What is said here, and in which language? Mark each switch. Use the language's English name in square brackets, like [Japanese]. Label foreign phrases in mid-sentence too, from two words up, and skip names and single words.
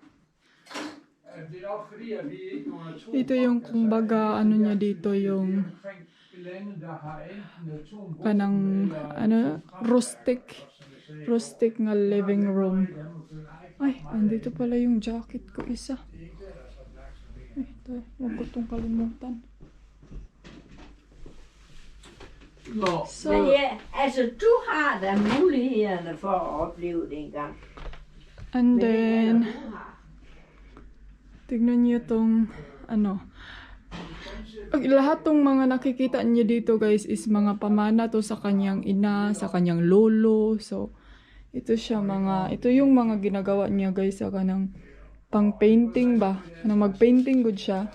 [Filipino] Ito yung kumbaga niya dito yung kanang rustic nga [English] living room. [Filipino] Ay, andito pala yung jacket ko isa. Ay, huwag ko itong kalimutan. [Danish] Så, Men ja, altså du har da mulighederne for at opleve det engang. and Men det then, er, du har. [Filipino] tignan niyo tong lahat tong mga nakikita niyo dito guys is mga pamana to sa kanyang ina, sa kanyang lolo. So ito yung mga ginagawa niya guys sa kanang pang painting ba, na mag-painting good siya.